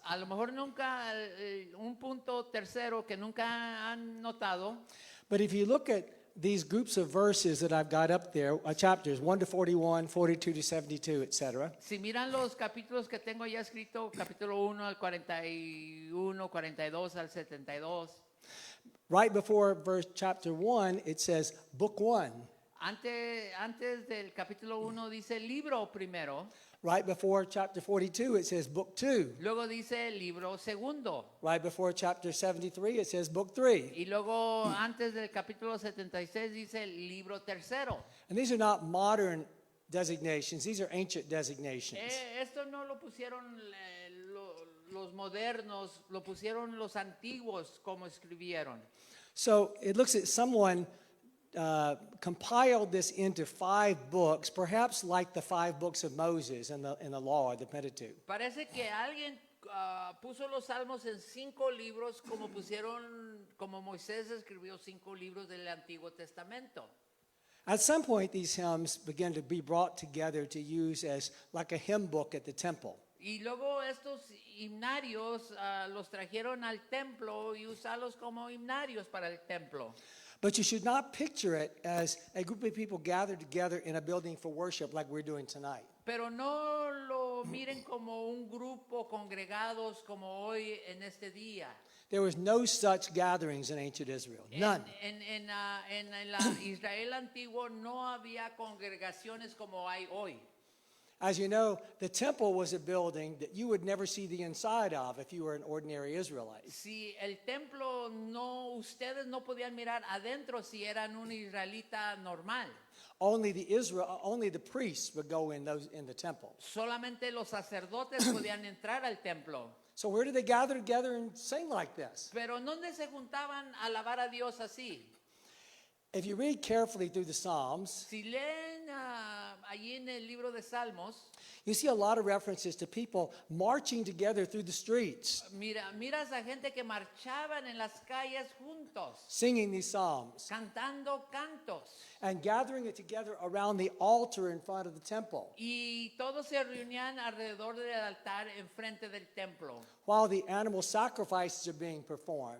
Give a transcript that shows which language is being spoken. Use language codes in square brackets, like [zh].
[es] A lo mejor nunca, un punto tercero que nunca han notado, [en] but if you look at these groups of verses that I've got up there, chapters 1 to 41, 42 to 72, etc., [es] si miran los capítulos que tengo ya escrito, capítulo 1 al 41, 42 al 72, [en] right before chapter 1, it says book 1. [es] Antes del capítulo 1 dice libro primero, [en] Right before chapter 42, it says book 2. [es] luego dice libro segundo. [en] Right before chapter 73, it says book 3. [es] Y luego antes del capítulo 76 dice libro tercero. [en] And these are not modern designations, these are ancient designations. [es] Esto no lo pusieron los modernos, lo pusieron los antiguos como escribieron. [en] So it looks at someone compiled this into 5 books, perhaps like the 5 books of Moses in the law, the Pentateuch. [es] Parece que alguien puso los salmos en 5 libros como Moisés escribió 5 libros del Antiguo Testamento. [en] At some point, these hymns began to be brought together to use as like a hymn book at the temple. [es] Y luego estos himnarios los trajeron al templo y usarlos como himnarios para el templo. [en] But you should not picture it as a group of people gathered together in a building for worship like we're doing tonight. [es] Pero no lo miren como un grupo congregados como hoy en este día. [en] There was no such gatherings in ancient Israel. None. [es] En la Israel antiguo no había congregaciones como hay hoy. [en] As you know, the temple was a building that you would never see the inside of if you were an ordinary Israelite. [es] Si el templo ustedes no podían mirar adentro si eran un israelita normal. [en] Only the priests would go in the temple. [es] Solamente los sacerdotes podían entrar al templo. [en] So where did they gather together and sing like this? [es] Pero ¿dónde se juntaban a alabar a Dios así? [en] If you read carefully through the Psalms, [es] Si leen allí en el libro de Salmos, [en] you see a lot of references to people marching together through the streets, [es] miras a gente que marchaban en las calles juntos, [en] singing these psalms, [es] cantando cantos. [en] and gathering it together around the altar in front of the temple, [es] Y todos se reunían alrededor del altar enfrente del templo. [en] while the animal sacrifices are being performed.